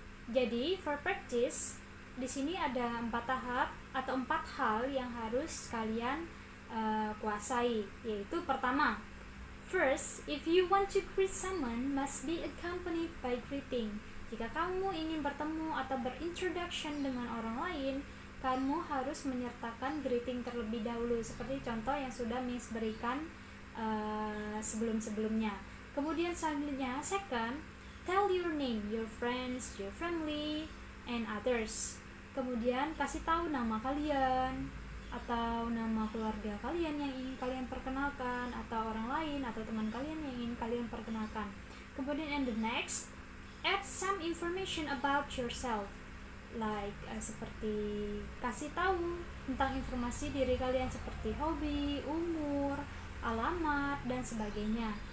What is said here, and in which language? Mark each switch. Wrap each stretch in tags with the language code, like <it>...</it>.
<id>Jadi for practice di sini ada 4 tahap atau 4 hal yang harus kalian kuasai, yaitu pertama,</id> <en>first, if you want to greet someone, must be accompanied by greeting.</en> <id>Jika kamu ingin bertemu atau berintroduction dengan orang lain, kamu harus menyertakan greeting terlebih dahulu, seperti contoh yang sudah Miss berikan sebelum-sebelumnya. Kemudian selanjutnya,</id> <en>second, tell your name, your friends, your family, and others.</en> <id>Kemudian kasih tahu nama kalian atau nama keluarga kalian yang ingin kalian perkenalkan, atau orang lain atau teman kalian yang ingin kalian perkenalkan. Kemudian</id> <en>and the next, add some information about yourself, like</en> <id>seperti kasih tahu tentang informasi diri kalian seperti hobi, umur, alamat, dan sebagainya.</id>